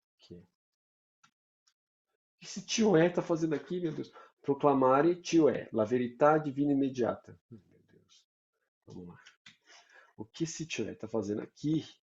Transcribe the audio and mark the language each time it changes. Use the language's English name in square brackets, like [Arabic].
[Portuguese] O que esse cioè está fazendo aqui, meu Deus? [Italian] Proclamare cioè la verità divina immediata. [Portuguese] Meu Deus. Vamos lá. O que esse cioè está fazendo aqui?